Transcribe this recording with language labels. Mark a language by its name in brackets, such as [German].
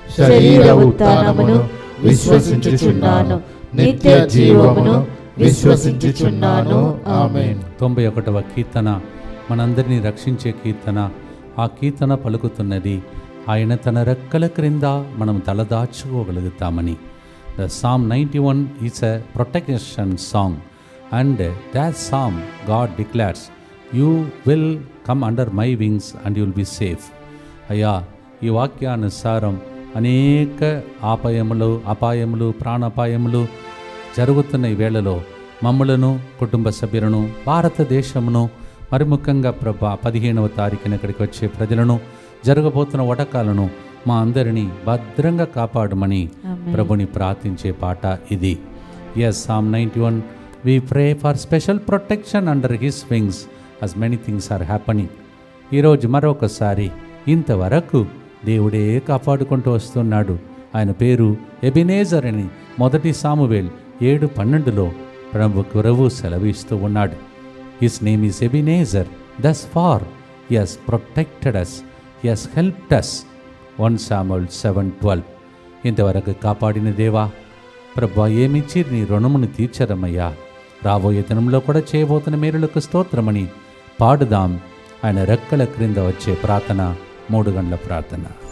[Telugu] శరీర ఉత్థానమును విశ్వసించుచున్నాను. నిత్య జీవమును విశ్వసించుచున్నాను. ఆమేన్. 91వ కీర్తన మనందరినీ రక్షించే కీర్తన. ఆ కీర్తన పలుకుతున్నది, ఆయన తన రెక్కల క్రింద మనం తలదాచుకోగలుగుతామని. [English] The Psalm 91 is a protection song, and that psalm God declares, you will come under my wings and you will be safe. [Telugu] అయ్యా, ఈ వాక్యానుసారం అనేక అపాయములు ప్రాణాపాయములు జరుగుతున్న ఈ వేళలో మమ్మలను, కుటుంబ సభ్యులను, భారతదేశమును, మరి ముఖ్యంగా 15వ తారీఖున ఇక్కడికి వచ్చే ప్రజలను, జరగబోతున్న వటకాలను మా అందరినీ భద్రంగా కాపాడమని ప్రభుని ప్రార్థించే పాట ఇది. [English] Yes, Psalm 91, we pray for special protection under his wings as many things are happening. [Telugu] ఈరోజు మరొకసారి ఇంతవరకు దేవుడే కాపాడుకుంటూ వస్తున్నాడు. ఆయన పేరు ఎబినేజర్ అని 1 సామువేల్ 7:12లో ప్రభువు సెలవిస్తూ ఉన్నాడు. [English] His name is Ebenezer, thus far he has protected us, he has helped us. 1 Samuel 7:12. [Telugu] ఇంతవరకు కాపాడిన దేవా, ప్రభువా, ఏమిచ్చి నీ రుణమును తీర్చరమయ్యా. రాబోయే దినంలో కూడా చేయబోతున్న మేలులకు స్తోత్రమని పాడుదాం. ఆయన రెక్కల క్రింద వచ్చే ప్రార్థన, 3 గంటల ప్రార్థన.